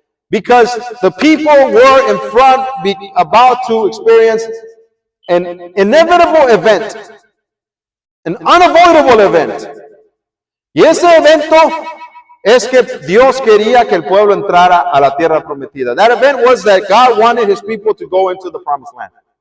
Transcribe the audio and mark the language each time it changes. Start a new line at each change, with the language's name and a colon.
English: Because the people were in front, about to experience an inevitable event, an unavoidable event.
Spanish: Y ese evento es que Dios quería que el pueblo entrara a la tierra prometida.
English: That event was that God wanted His people to go into the promised land.